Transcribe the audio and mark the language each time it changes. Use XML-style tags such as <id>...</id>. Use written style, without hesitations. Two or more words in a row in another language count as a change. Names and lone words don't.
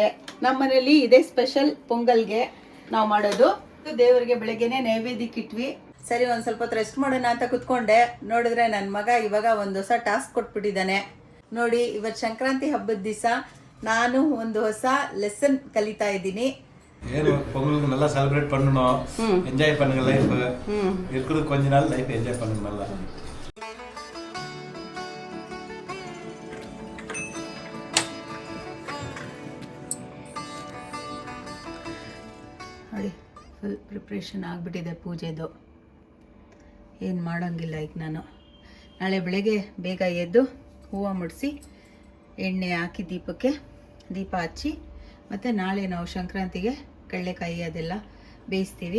<kn>ನಮ್ಮ ಮನೇಲಿ ಇದೇ ಸ್ಪೆಷಲ್ ಪೊಂಗಲ್ಗೆ ನಾವು ಮಾಡೋದು. ದೇವರಿಗೆ ಬೆಳಗ್ಗೆನೆ ನೈವೇದ್ಯಕ್ಕೆ ಇಟ್ವಿ. ಸರಿ ಒಂದು ಸ್ವಲ್ಪ ಹೊತ್ತು ರೆಸ್ಟ್ ಮಾಡೋಣ ಅಂತ ಕುತ್ಕೊಂಡೆ. ನೋಡಿದ್ರೆ ನನ್ನ ಮಗ ಇವಾಗ ಒಂದು ಹೊಸ ಟಾಸ್ಕ್ ಕೊಟ್ಬಿಟ್ಟಿದ್ದಾನೆ. ನೋಡಿ, ಇವತ್ತು ಸಂಕ್ರಾಂತಿ ಹಬ್ಬದ ದಿವಸ ನಾನು ಒಂದು ಹೊಸ ಲೆಸನ್ ಕಲಿತಾ ಇದ್ದೀನಿ.</kn> <ta>ஏன் பொங்கலுக்கு நல்லா செலிப்ரேட் பண்ணணும், என்ஜாய் பண்ணுங்க லைஃப். இருக்குது கொஞ்ச நாள்</ta> <en>life enjoy</en> <ta>பண்ணுங்க நல்லா.</ta> <kn>ನೋಡಿ,</kn> <en>full preparation</en> <kn>ಆಗಿಬಿಟ್ಟಿದೆ ಪೂಜೆದು. ಏನು ಮಾಡೋಂಗಿಲ್ಲ. ಈಗ ನಾನು ನಾಳೆ ಬೆಳಗ್ಗೆ ಬೇಗ ಎದ್ದು ಹೂವು ಮುಡಿಸಿ ಎಣ್ಣೆ ಹಾಕಿ ದೀಪ ಹಚ್ಚಿ, ಮತ್ತು ನಾಳೆ ನಾವು ಸಂಕ್ರಾಂತಿಗೆ ಕಡಲೆಕಾಯಿ ಅದೆಲ್ಲ ಬೇಯಿಸ್ತೀವಿ.</kn>